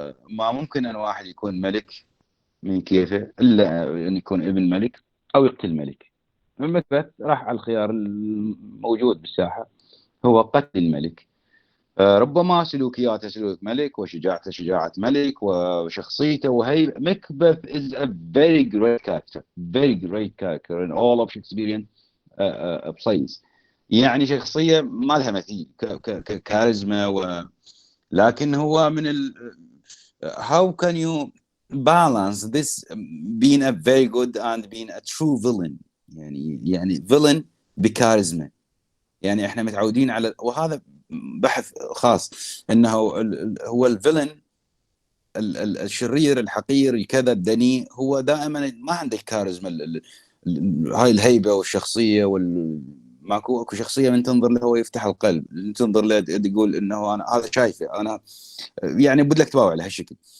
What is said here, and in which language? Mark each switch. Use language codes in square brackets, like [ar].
[ar] ما ممكن أن واحد يكون ملك من كيفه إلا أن يكون ابن ملك أو يقتل ملك. مكبث راح على الخيار الموجود بالساحة، هو قتل الملك. ربما سلوكياته سلوك ملك، وشجاعته شجاعة ملك، وشخصيته وهي مكبث [en] is a very great character in all of Shakespearean plays. [ar] يعني شخصية ما لها مثيل كاريزما، لكن هو من [en] how can you balance this being a very good and being a true villain؟ [ar] يعني villain بكاريزما. يعني احنا متعودين على، وهذا بحث خاص، انه هو الفيلن الشرير الحقير الكذا الدنيء هو دائما ما عنده الكاريزما، هاي الهيبه والشخصيه ماكو شخصيه من تنظر له هو يفتح القلب، تنظر له تقول انه انا هذا شايفه انا، يعني بدك تباوع على هالشكل.